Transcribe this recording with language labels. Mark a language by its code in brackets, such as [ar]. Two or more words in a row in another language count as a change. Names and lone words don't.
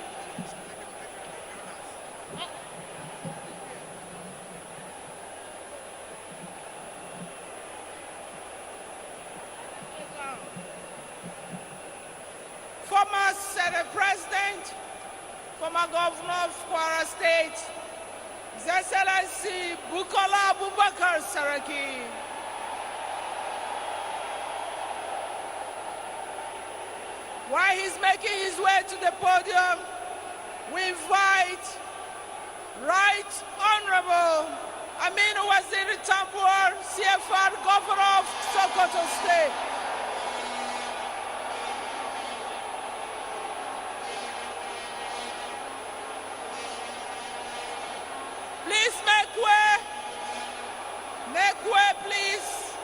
[en] former Senate President, former Governor of Kwara State, His Excellency Bukola Abubakar Saraki. While he's making his way to the podium, we invite Right Honorable Aminu Waziri Tambuwal, CFR Governor of Sokoto State. Please make way. Make way, please.